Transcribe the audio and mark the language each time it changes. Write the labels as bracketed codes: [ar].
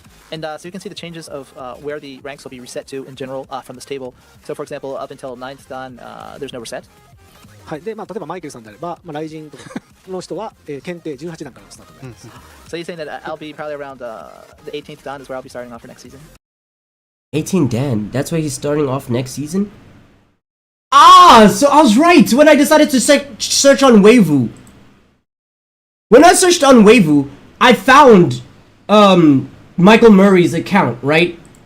[en] And so you can see the changes of where the ranks will be reset to in general from this table. So for example, up until 9th dan, there's no reset. [ja] はい、で、例えばマイケルさんであれば、雷神とかの人は、検定18段からのスタートになります。 [en] So you're saying that I'll be probably around the 18th dan is where I'll be starting off for next season? 18 Dan, that's where he's starting off next season? Ah, so I was right when I decided to search on Weivu. When I searched on Weivu, I found Michael Murray's account, right?